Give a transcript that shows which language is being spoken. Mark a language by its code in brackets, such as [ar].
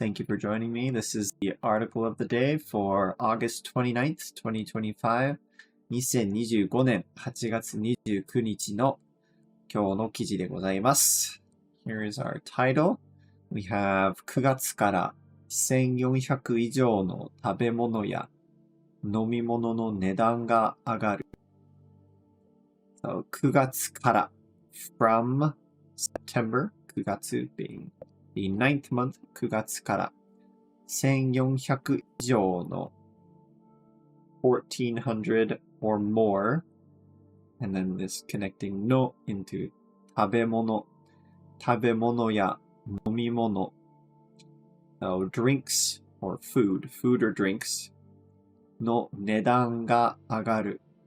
[en] Thank you for joining me. This is the article of the day for August 29th, 2025. [ja] 2025年8月29日の今日の記事でございます。 [en] Here is our title. We have [ja] 9月から1400以上の食べ物や飲み物の値段が上がる。 [en] So [ja] 9月から [en] from September, 9月 being the 9th month, [ja] 9月から1400以上の1400 [en] or more, and then this connecting no into [ja] 食べ物や飲み物, [en] so drinks or food or drinks [ja] の値段が上がる.